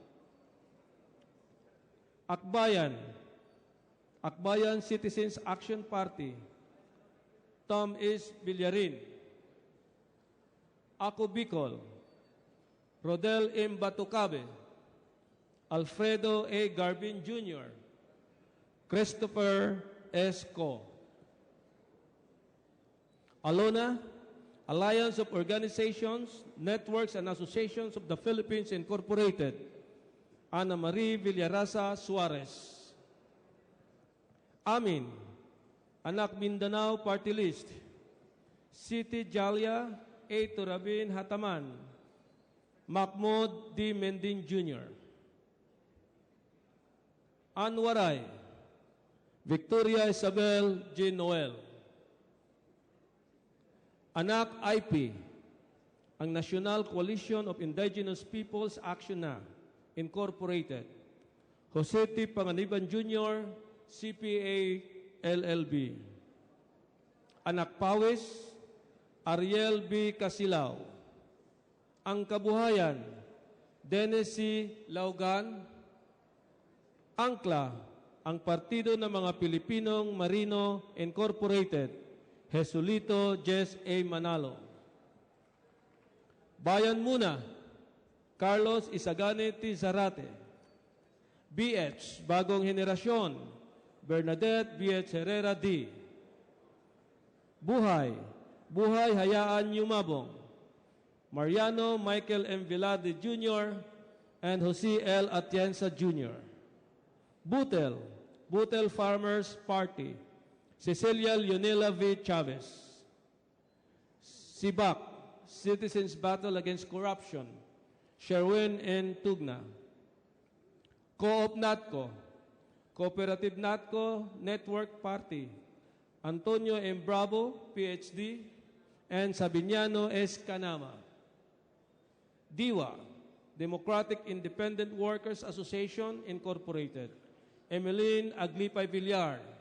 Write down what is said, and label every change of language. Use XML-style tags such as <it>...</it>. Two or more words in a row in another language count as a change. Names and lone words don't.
<en>Akbayan, Akbayan Citizens Action Party, Tom S. Villarin. Ako Bicol, Rodel M. Batucabe, Alfredo A. Garbin Jr., Christopher S. Co. Alona, Alliance of Organizations, Networks and Associations of the Philippines Incorporated, Ana Marie Villarasa Suarez. Amin, Anak Mindanao Party List, Siti Jalia A. Turabin Hataman, Mahmoud D. Mendin Jr. Anwaray, Victoria Isabel G. Noel. Anak IP, ang National Coalition of Indigenous Peoples Action na, Incorporated. Jose T. Panganiban Jr., CPA, LLB. Anak Pawis, Ariel B. Casilao. Ang Kabuhayan, Dennis C. Laugan. Angkla, ang Partido ng mga Pilipinong Marino Incorporated, Jesulito Jess A. Manalo. Bayan Muna, Carlos Isagane T. Zarate. BH, Bagong Henerasyon, Bernadette BH Herrera D. Buhay, Buhay Hayaan Yumabong, Mariano Michael M. Vilade Jr. and Jose L. Atienza Jr. Butel, Butel Farmers Party, Cecilia Leonela V. Chavez. Sibak, Citizens Battle Against Corruption, Sherwin N. Tugna. Co-op NATCO, Cooperative NATCO Network Party, Antonio M. Bravo, PhD, and Sabiniano S. Canama. DIWA, Democratic Independent Workers Association, Incorporated, Emeline Aglipay Villar.</en>